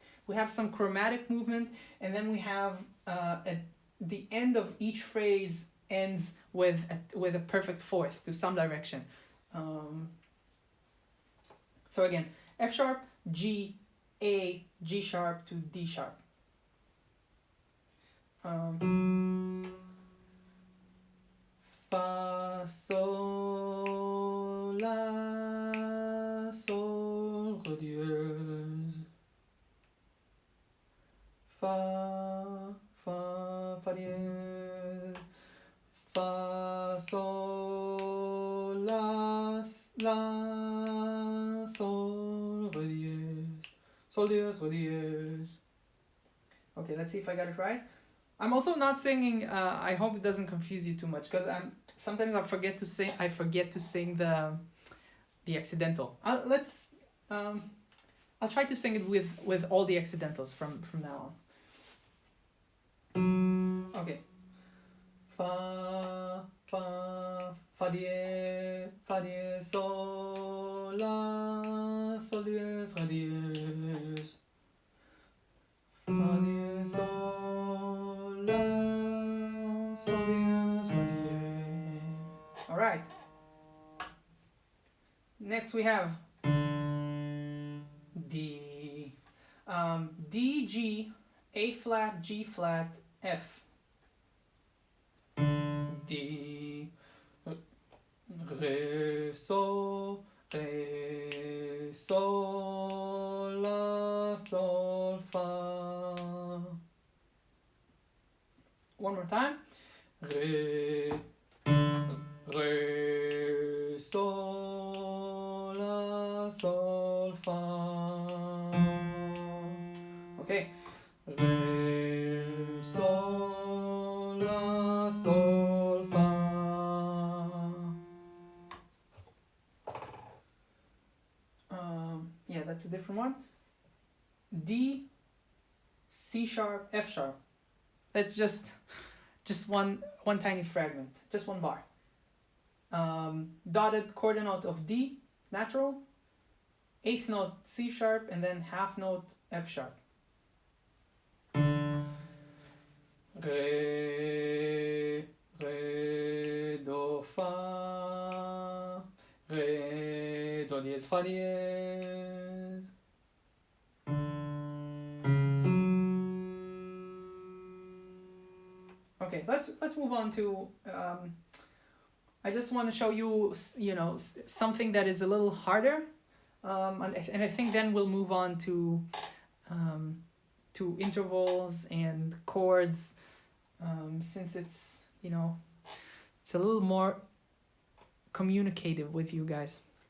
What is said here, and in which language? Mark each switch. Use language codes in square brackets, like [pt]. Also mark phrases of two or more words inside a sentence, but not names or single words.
[en] We have some chromatic movement, and then we have at the end of each phrase ends with a perfect fourth to some direction. So again, F sharp, G, A, G sharp to D sharp. [fr] Fa, sol, la, sol, re dièse. Fa, fa dièse. Fa, sol, la, sol, re dièse. Sol dièse, re dièse. [en] Okay, let's see if I got it right. I'm also not singing. I hope it doesn't confuse you too much, because sometimes I forget to sing. I forget to sing the accidental. I'll try to sing it with all the accidentals from now on. [fr] Okay. Fa dièse, sol, la, sol dièse, re dièse. Fa dièse, sol, la, sol dièse, re dièse. [en] All right. Next we have D. D, G, A flat, G flat, F. [fr] D, Re, Sol, La, Sol, Fa. [en] One more time. [fr] Re, Sol, La, Sol, Fa. Okay. Re, Sol, La, Sol, Fa. [en] Yeah, that's a different one. D, C sharp, F sharp. That's just one tiny fragment, just one bar. Dotted quarter note of D, natural, eighth note C sharp, and then half note F sharp. [fr] Re, do, fa, re, do dièse, fa dièse. [en] Okay, let's move on to. I just want to show you, something that is a little harder, and I think then we'll move on to intervals and chords, since it's it's a little more communicative with you guys.